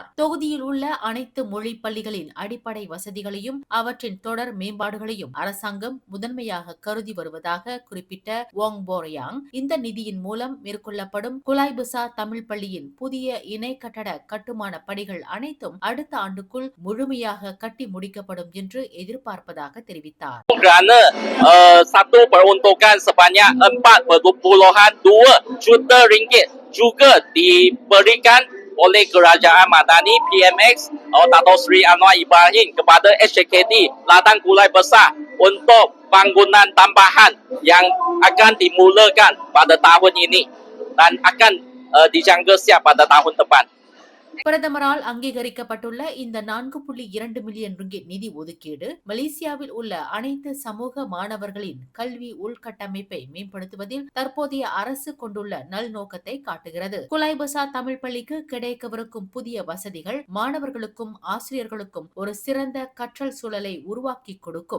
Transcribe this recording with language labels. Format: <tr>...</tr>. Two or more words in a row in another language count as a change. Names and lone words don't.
<ta>தொகுதியில் உள்ள அனைத்து மொழி பள்ளிகளின் அடிப்படை வசதிகளையும் அவற்றின் தொடர் மேம்பாடுகளையும் அரசாங்கம் முதன்மையாக கருதி வருவதாக குறிப்பிட்ட வோங் போர் யாங், இந்த நிதியின் மூலம் மேற்கொள்ளப்படும் குலாய் புசா தமிழ் பள்ளியின் புதிய இணை கட்டட கட்டுமான பணிகள் அனைத்தும் அடுத்த ஆண்டுக்குள் முழுமையாக கட்டி முடிக்கப்படும் என்று எதிர்பார்ப்பதாக தெரிவித்தார்.</ta> <ms>Kerana satu peruntukan sebanyak 4.2 juta ringgit juga diberikan oleh Kerajaan Madani PMX Dato' Sri Anwar Ibrahim kepada SJKT Ladang Kulai Besar untuk bangunan tambahan yang akan dimulakan pada tahun ini dan akan dijangka siap pada tahun depan.</ms> <ta>பிரதமரால் அங்கீகரிக்கப்பட்டுள்ள இந்த 4.2 மில்லியன் ரிங்கிட் நிதி ஒதுக்கீடு மலேசியாவில் உள்ள அனைத்து சமூக மாணவர்களின் கல்வி உள்கட்டமைப்பை மேம்படுத்துவதில் தற்போதைய அரசு கொண்டுள்ள நல்நோக்கத்தை காட்டுகிறது. குலாய் பசா தமிழ் பள்ளிக்கு கிடைக்கவிருக்கும் புதிய வசதிகள் மாணவர்களுக்கும் ஆசிரியர்களுக்கும் ஒரு சிறந்த கற்றல் சூழலை உருவாக்கி கொடுக்கும்.</ta>